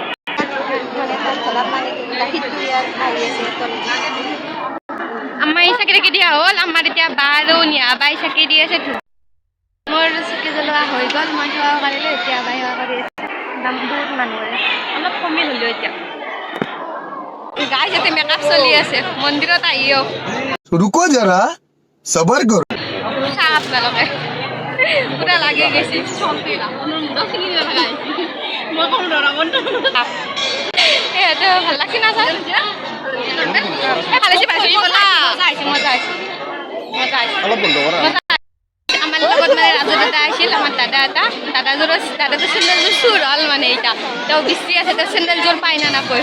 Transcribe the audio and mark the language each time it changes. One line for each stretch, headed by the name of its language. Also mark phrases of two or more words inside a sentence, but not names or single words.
Assamese: আমাৰ এই চাকি তাকি দিয়া হ'ল, আমাৰ এতিয়া বা আৰু নিয়া বাই চাকি দি আছে। মোৰ চাকি জ্বলোৱা হৈ গ'ল, মই সেৱা কৰিলোঁ, এতিয়া বাই সেৱা কৰি আছে। দাম বহুত মানুহৰে অলপ কমি হ'লোঁ এতিয়া। গাইজ ইয়াতে মেকআপ চলি আছে মন্দিৰত আহিও।
Hindi: रुको जरा सबर करो।
Assamese: চাহ আপোনালোকে পুৰা লাগি গৈছে। সেইটো ভাল লাগছে না ছাৰ? আমাৰ লগত মানে ৰাজু দাদা আহিছিল, আমাৰ দাদা এটা, দাদাটো চেণ্ডেলযোৰ চুৰ হ'ল মানে এতিয়া তেওঁ বিচাৰি আছে, তেওঁ চেণ্ডেলযোৰ পাই না নাপায়।